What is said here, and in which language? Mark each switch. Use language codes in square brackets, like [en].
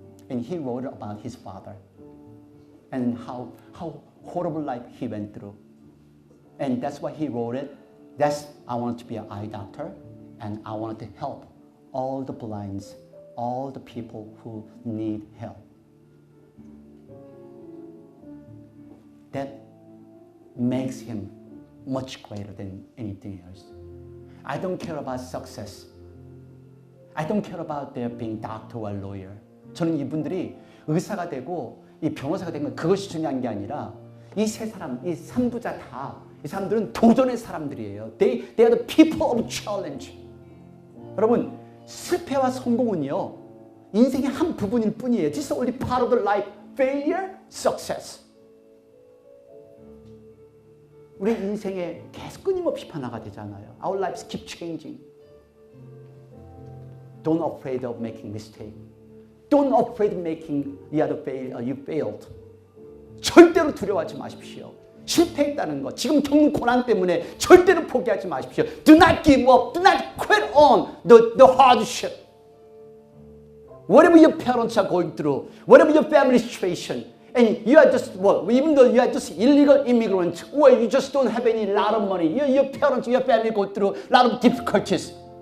[en] And he wrote about his father and how horrible life he went through. And that's why he wrote it. That's I wanted to be an eye doctor, and I wanted to help all the blinds, all the people who need help. That makes him much greater than anything else. I don't care about success. I don't care about their being doctor or lawyer. [ko] 저는 이분들이 의사가 되고 이 변호사가 된 건 그것이 중요한 게 아니라 이 세 사람, 이 삼부자 다 이 사람들은 도전의 사람들이에요. [en] They are the people of challenge. [ko] 여러분, 실패와 성공은요, 인생의 한 부분일 뿐이에요. [en] This is only part of the life. Failure, success. [ko] 우리 인생에 계속 끊임없이 변화가 되잖아요. [en] Our lives keep changing. Don't afraid of making mistake. Don't afraid of making the other fail. You failed. [ko] 절대로 두려워하지 마십시오. 실패했다는 것, 지금 겪는 고난 때문에 절대로 포기하지 마십시오. [en] Do not give up. Do not quit on the hardship. Whatever your parents are going through, whatever your family situation, and you are just, well, even though you are just illegal immigrant, or you just don't have any lot of money, your parents, your family go through a lot of difficulties.